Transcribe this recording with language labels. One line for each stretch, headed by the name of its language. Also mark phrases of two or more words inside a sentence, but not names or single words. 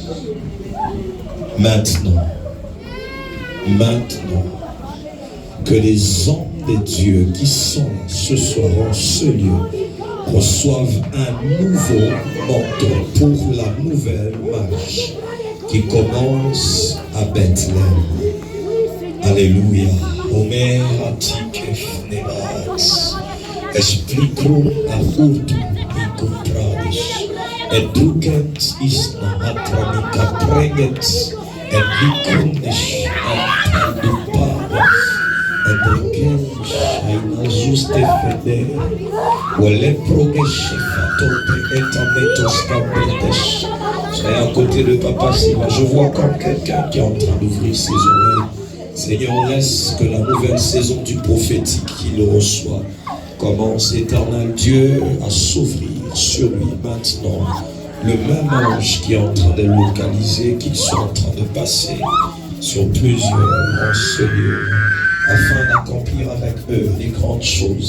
French: Maintenant, que les hommes de Dieu qui sont ce soir en ce lieu reçoivent un nouveau manteau pour la nouvelle marche qui commence à Bethléem. Alléluia. Omer atikef nebat. Explico a urtu e comprades. Et drukent isna atramika preget. Et likundes atradupades. Et drukent aina juste feder. Ouele progeche fatote et ametos cabrites. Soyez à côté de Papa Siva. Je vois comme quelqu'un qui est en train d'ouvrir ses oreilles. Seigneur, laisse que la nouvelle saison du prophétique qu'il reçoit commence, éternel Dieu, à s'ouvrir sur lui maintenant. Le même ange qui est en train de localiser, qu'il soit en train de passer sur plusieurs en ce lieu, afin d'accomplir avec eux les grandes choses.